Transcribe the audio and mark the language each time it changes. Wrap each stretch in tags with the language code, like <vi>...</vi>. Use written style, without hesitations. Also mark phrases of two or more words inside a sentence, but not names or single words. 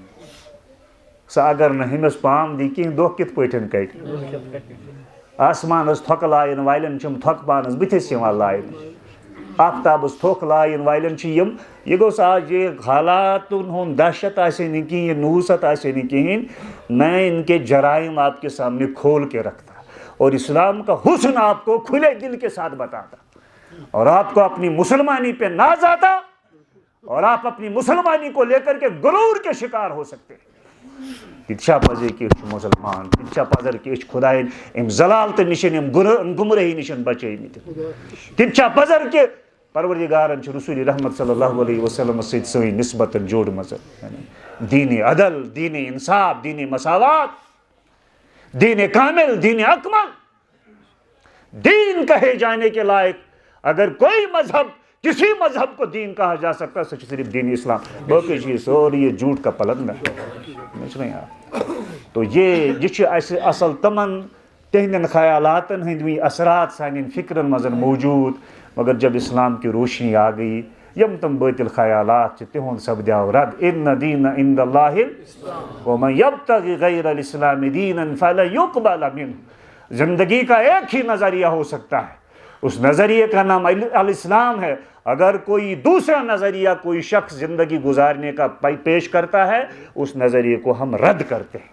<ks>سۄ اگر نہٕ ہُمِس پام دی کینٛہہ دۄہ کِتھ پٲٹھۍ کڑِ، آسمانس تھۄکہٕ لایَن والٮ۪ن چھِم تھۄکہٕ پانس بٕتھِس یِوان لاینہٕ، آفتابس تھوٚکھ لایَن والٮ۪ن چھِ یِم، یہ گوٚژھ آج یہ حالاتن ہُنٛد دہشت آسے نہٕ کِہیٖنۍ، یہ نحوست آسے نہٕ کِہیٖنۍ،</ks> <ur>میں ان کے جرائم آپ کے سامنے کھول کے رکھتا اور اسلام کا حسن آپ کو کھلے دل کے ساتھ بتاتا، اور آپ کو اپنی مسلمانی پہ ناز آتا، اور آپ اپنی مسلمانی کو لے کر کے غرور کے شکار ہو سکتے ہیں۔</ur> <ks>تِتہِ پزے کہ مسلمان، تِتہِ پزر کہ خدائن ام ضلالتہٕ نشن ام گمرٲہی نشن بچٲمٕتۍ، تِتہِ پزر کہ پروردگارن چھِ رسول رحمت صلی اللہ علیہ وسلم سۭتۍ سٲنۍ نسبتن جوڑمٕژ، دین عدل، دین انصاف، دین مساوات، دین کامل، دین اکمل،</ks> <ur>دین کہے جانے کے لائق اگر کوئی مذہب، کسی مذہب کو دین کہا جا سکتا ہے سچ صرف دین اسلام، باقی چیز اور یہ جھوٹ کا پلندہ ہے۔</ur> <ks>تو یہ اصل تمن تہندین خیالاتن ہندوی اثرات سانین فکرن مزن موجود،</ks> <ur>مگر جب اسلام کی روشنی آ گئی</ur> <ks>یم تم باطل خیالات تہند سپدیو رد۔</ks> <ar>ان دین عند اللہ ومن یبتغی غیر الاسلام دینا فلن یقبل منہ۔</ar> <ur>زندگی کا ایک ہی نظریہ ہو سکتا ہے، اس نظریے کا نام الاسلام ہے۔ اگر کوئی دوسرا نظریہ کوئی شخص زندگی گزارنے کا پیش کرتا ہے، اس نظریے کو ہم رد کرتے ہیں۔</ur>